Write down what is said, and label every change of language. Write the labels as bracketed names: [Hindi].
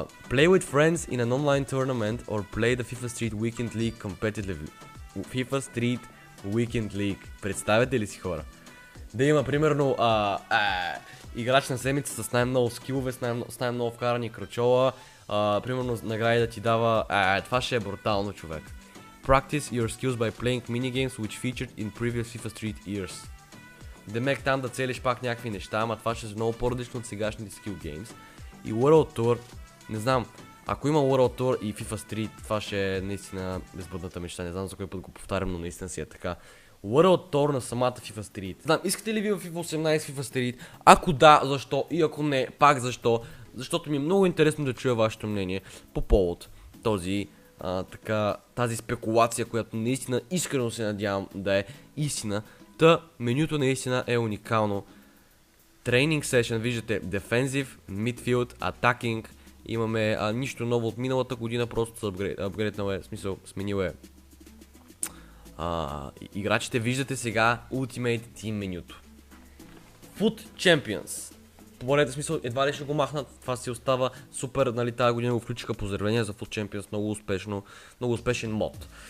[English] Play with friends in an online tournament or play the FIFA Street Weekend League competitively. FIFA Street Weekend League. [Bulgarian] Представете ли си, хора? Да има примерно играч на седмица с най-много скилове, с най-много вкарани кръчола, примерно награди да ти дава, това ще е брутално, човек. [English] Practice your skills by playing minigames which featured in previous FIFA Street years. [Bulgarian] Демек там да целиш пак някакви неща, ама това ще е много по-различно от сегашните skill games. И World Tour, не знам, ако има World Tour и FIFA Street, това ще е наистина безбъдната мечта, не знам за кой път го повтарям, но наистина си е така. World Tour на самата FIFA Street. Знам, искате ли ви в FIFA 18 FIFA Street? Ако да, защо? И ако не, пак защо? Защото ми е много интересно да чуя вашето мнение по повод тази спекулация, която наистина искрено се надявам да е истина. Менюто наистина е уникално. [English] Training Session, виждате Defensive, Midfield, Attacking. [Bulgarian] Имаме нищо ново от миналата година, просто се апгрейднал е, в смисъл сменил е играчите. Виждате сега Ultimate Team менюто. [English] Foot Champions. [Bulgarian] По смисъл, едва ли ще го махнат, това си остава супер, нали, тази година го включиха, поздравления за Foot Champions, много успешен мод.